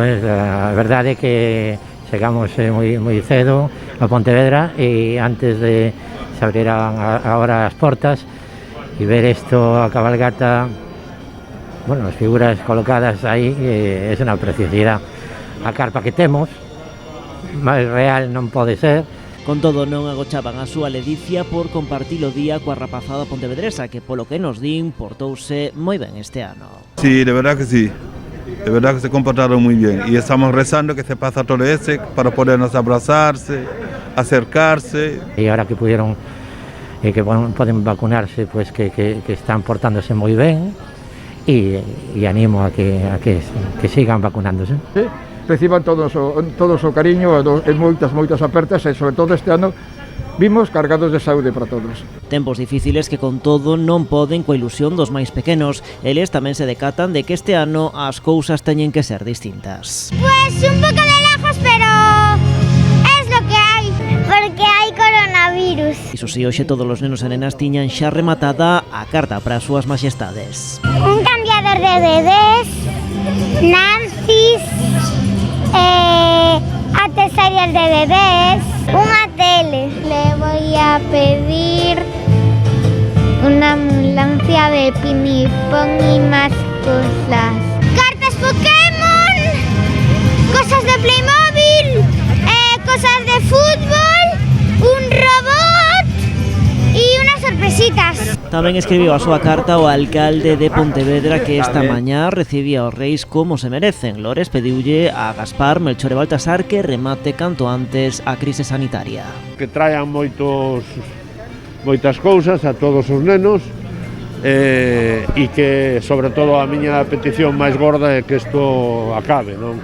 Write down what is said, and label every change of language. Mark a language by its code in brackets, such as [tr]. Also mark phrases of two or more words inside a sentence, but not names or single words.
[gl] A verdade é que chegamos moi cedo a Pontevedra e antes de se abriran agora as portas e ver isto, a cabalgata, bueno, as figuras colocadas aí, é unha preciosidade. A carpa que temos, máis real non pode ser. Con todo, non agochaban a súa ledicia por compartir o día coa rapazada pontevedresa, que polo que nos din, portouse moi ben este ano. [es] Sí, de verdad que sí. De verdad que se comportaron muy bien y estamos rezando que se pase todo ese para podernos abrazarse, acercarse. Y ahora que pudieron, que pueden vacunarse, pues que están portándose muy bien y animo a que sigan vacunándose. [gl] Sí, reciban todos o cariño e moitas apertas e sobre todo este ano vimos cargados de saúde para todos. Tempos difíciles que con todo non poden coa ilusión dos máis pequenos. Eles tamén se decatan de que este ano as cousas teñen que ser distintas. Pues un pouco de lejos, pero es lo que hai, porque hai coronavirus. Iso si, hoxe todos os nenos e nenas tiñan xa rematada a carta para as súas maxestades. [es] Un cambiador de bebés, Nancy's, accesorios de bebés, una tele. Le voy a pedir una ambulancia de pinipón y más cosas. Cartas Pokémon, cosas de Playmobil, cosas de fútbol, un robot y unas sorpresitas. [gl] Tamén escribiu a súa carta o alcalde de Pontevedra, que esta mañá recibía os reis como se merecen. Lores pediulle a Gaspar, Melchor e Baltasar que remate canto antes a crise sanitaria. Que traian moitas cousas a todos os nenos e que, sobre todo, a miña petición máis gorda é que isto acabe, non?